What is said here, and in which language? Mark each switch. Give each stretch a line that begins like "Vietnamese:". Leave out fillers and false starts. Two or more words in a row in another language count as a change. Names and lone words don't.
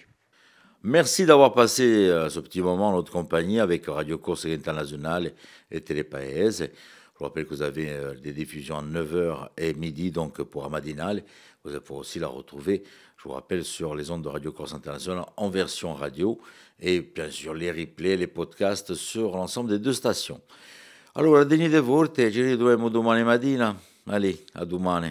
French: Merci d'avoir passé ce petit moment en notre compagnie avec Radio Corse Internationale et Télépaese. Je vous rappelle que vous avez des diffusions à 9h et midi donc pour Amadinale. Vous pourrez aussi la retrouver, je vous rappelle, sur les ondes de Radio Corse Internationale en version radio, et bien sûr les replays, les podcasts sur l'ensemble des deux stations.
Corsican: Allora, venite forte, ci ritroviamo domani mattina. Allez, a domani.